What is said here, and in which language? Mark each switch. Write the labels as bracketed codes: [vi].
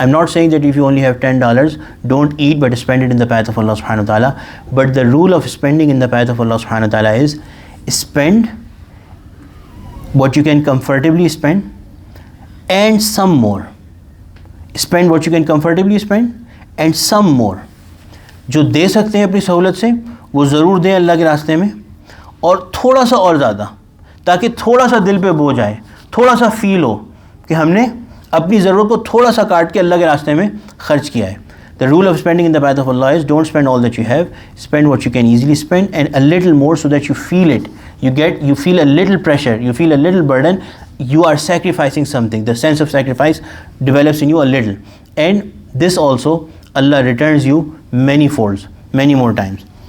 [en] I'm not saying that if you only have $10, don't eat but spend it in the path of Allah subhanahu wa ta'ala. But the rule of spending in the path of Allah subhanahu wa ta'ala is spend what you can comfortably spend and some more. Spend what you can comfortably spend and some more. [hi] जो दे सकते हैं अपनी सहूलत से वो ज़रूर दें अल्लाह के रास्ते में, और थोड़ा सा और ज़्यादा, ताकि थोड़ा सा दिल पे बोझ आए, थोड़ा सा फील हो कि हमने अपनी ज़रूरत को थोड़ा सा काट के अल्लाह के रास्ते में खर्च किया है. [en] The rule of spending in the path of Allah is don't spend all that you have, spend what you can easily spend and a little more so that you feel it. You feel a little pressure, you feel a little burden, you are sacrificing something. The sense of sacrifice develops in you a little. And this also, Allah returns you many folds, many more times.